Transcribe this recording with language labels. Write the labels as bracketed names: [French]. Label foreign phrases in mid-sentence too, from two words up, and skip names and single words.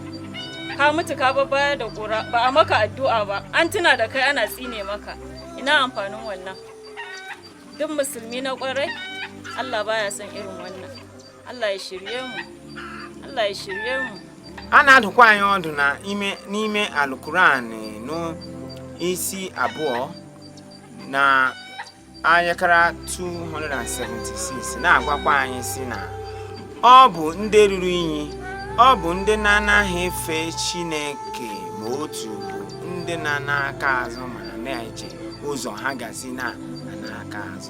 [Hausa] Ka mutu ka bar baya da ƙura, ba a maka addu'a ba, an tuna da kai ana tsine maka. Ina amfanin wannan? Duk musulmi na ƙwarai, Allah baya son irin wannan. Allah ya shirye mu. Allah ya shirye mu. [Igbo] Ana adụkwa anyị ọdụ na n'ime Al-Quran no isi abụọ na ayakara 276 na-agwakwa anyị si na ọ bụ ndị ruru inyi, ọ bụ ndị na-anaghị efe Chineke ma otu bụ ndị na-aka azụ ma na-eche ụzọ ha gazi na-aka azụ.